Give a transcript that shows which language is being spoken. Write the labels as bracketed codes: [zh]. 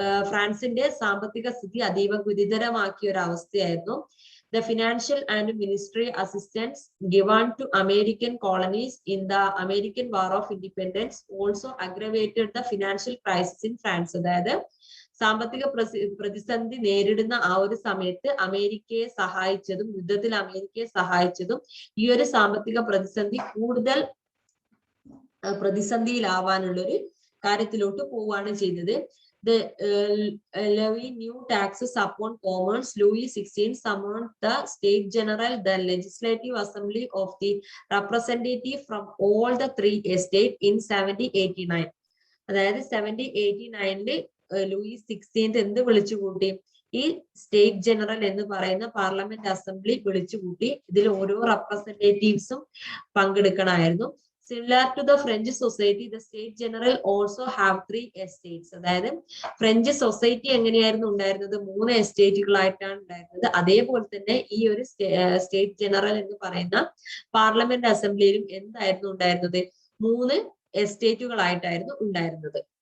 [ml] ഫ്രാൻസിന്റെ സാമ്പത്തിക സ്ഥിതി അതീവ ഗുരുതരമാക്കിയ ഒരു അവസ്ഥയായിരുന്നു. [en] The financial and military assistance given to American colonies in the American War of Independence also aggravated the financial crisis in France. [ml] അതായത് സാമ്പത്തിക പ്രതിസന്ധി നേരിടുന്ന ആ ഒരു സമയത്ത് അമേരിക്കയെ സഹായിച്ചതും, യുദ്ധത്തിൽ അമേരിക്കയെ സഹായിച്ചതും ഈ ഒരു സാമ്പത്തിക പ്രതിസന്ധി കൂടുതൽ പ്രതിസന്ധിയിലാവാനുള്ളൊരു കാര്യത്തിലോട്ട് പോവുകയാണ് ചെയ്തത്. [en] The levy new taxes upon commerce. Louis XVI summoned the State General, the Legislative Assembly of the representative from all the 3 estates in 1789. [ml] അതായത് 1789 ലൂയിസ് 16 എന്ത് വിളിച്ചുകൂട്ടി? ഈ സ്റ്റേറ്റ് ജനറൽ എന്ന് പറയുന്ന പാർലമെന്റ് അസംബ്ലി വിളിച്ചുകൂട്ടി. ഇതിൽ ഓരോ റെപ്രസെന്റേറ്റീവ്സും പങ്കെടുക്കണമായിരുന്നു. [en] Similar to the French society, the State General also have 3 estates. [ml] അതായത് ഫ്രഞ്ച് സൊസൈറ്റി എങ്ങനെയായിരുന്നു ഉണ്ടായിരുന്നത്? 3 എസ്റ്റേറ്റുകളായിട്ടാണ് ഉണ്ടായിരുന്നത്. അതേപോലെ തന്നെ ഈ ഒരു സ്റ്റേറ്റ് ജനറൽ എന്ന് പറയുന്ന പാർലമെന്റ് അസംബ്ലിയിലും എന്തായിരുന്നു ഉണ്ടായിരുന്നത്? 3 എസ്റ്റേറ്റുകളായിട്ടായിരുന്നു ഉണ്ടായിരുന്നത്.